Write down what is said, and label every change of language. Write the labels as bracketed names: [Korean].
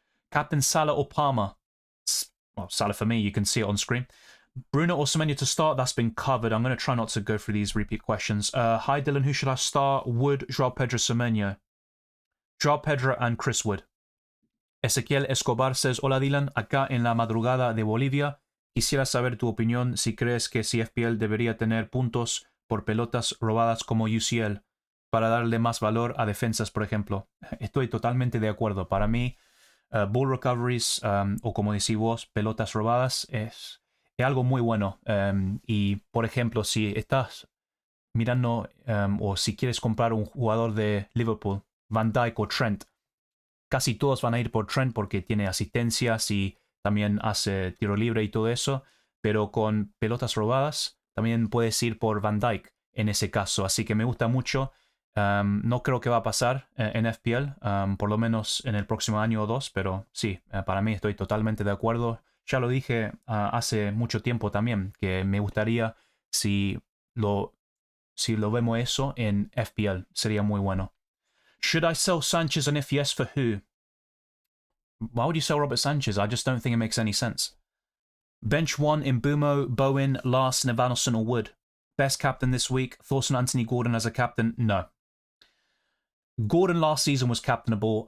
[English] Captain Salah or Palmer? Well, Salah for me. You can see it on screen. Bruno or Semenyo to start? That's been covered. I'm going to try not to go through these repeat questions. Hi, Dylan. Who should I start? Wood, João Pedro, Semenyo. João Pedro and Chris Wood. [Spanish] Ezequiel Escobar says, Hola Dylan, acá en la madrugada de Bolivia. Quisiera saber tu opinión si crees que si FPL debería tener puntos por pelotas robadas como UCL para darle más valor a defensas, por ejemplo. Estoy totalmente de acuerdo. Para mí, [English] ball recoveries, [Spanish] o como decís vos, pelotas robadas, es algo muy bueno. Y, por ejemplo, si estás mirando o si quieres comprar un jugador de Liverpool, Van Dijk o Trent, casi todos van a ir por Trent porque tiene asistencias y también hace tiro libre y todo eso, pero con pelotas robadas también puedes ir por Van Dijk en ese caso, así que me gusta mucho. No creo que va a pasar en FPL, por lo menos en el próximo año o dos, pero sí, para mí estoy totalmente de acuerdo. Ya lo dije hace mucho tiempo también, que me gustaría si lo vemos eso en FPL, sería muy bueno. [English] Should I sell Sanchez, and if yes, for who? Why would you sell Robert Sanchez? I just don't think it makes any sense. Bench 1, Mbeumo, Bowen, Larsen, Evanilson or Wood. Best captain this week. Thorson, Anthony Gordon as a captain? No. Gordon last season was captainable.